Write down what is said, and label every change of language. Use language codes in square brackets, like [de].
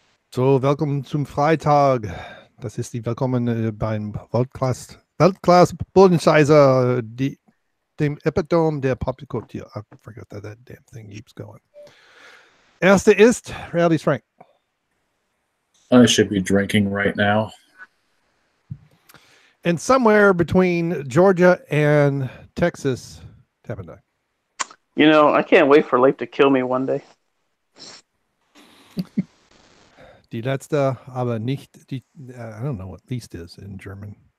[de] So, willkommen zum Freitag. Das ist die Willkommen beim Weltklasse dem Epitome der Popkultur. [en] I forgot that damn thing keeps going. [de] Erste ist Reality Frank. [en] I should be drinking right now. And somewhere between Georgia and Texas, TapAndDie. You know, I can't wait for Leif to kill me one day. [de] Die letzte, aber nicht die, [en] I don't know what least is in German.